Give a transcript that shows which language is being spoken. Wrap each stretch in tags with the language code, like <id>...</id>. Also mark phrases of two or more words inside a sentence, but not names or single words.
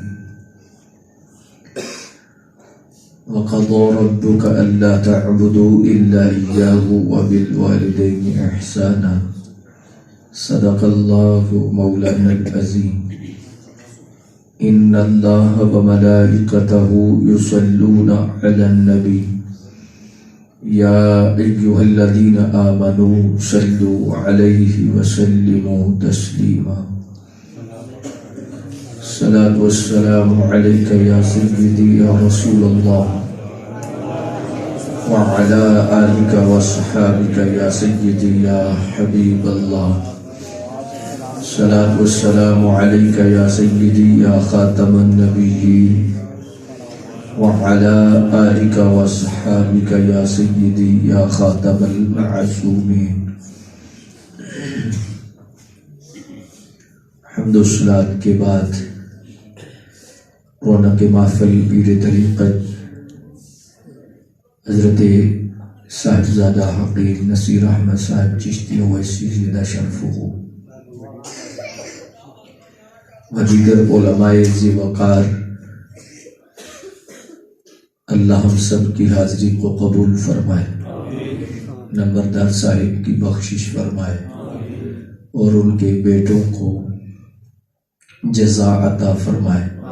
<ar>وقضى ربك ألا تعبدوا إلا إياه وبالوالدين إحسانا. صدق الله مولانا العظيم. إن الله وملائكته يصلون على النبي يا أيها الذين آمنوا صلوا عليه وسلموا تسليما. صلاة والسلام عليك يا سيدي يا رسول الله وعلى آلك وأصحابك يا سيدي يا حبيب الله. صلاة والسلام عليك يا سيدي يا خاتم النبيين وعلى آلك وأصحابك يا سيدي يا خاتم المعصومين.</ar> <ur>حمد و صلات کے بعد رونق محفل پیر طریقت حضرت صاحبزادہ حقیق نصیر احمد صاحب چشتی ویسی زندہ شرفہ و دیگر علمائے ذی وقار، اللہ ہم سب کی حاضری کو قبول فرمائے، نمبردار صاحب کی بخشش فرمائے اور ان کے بیٹوں کو جزا عطا فرمائے.</ur>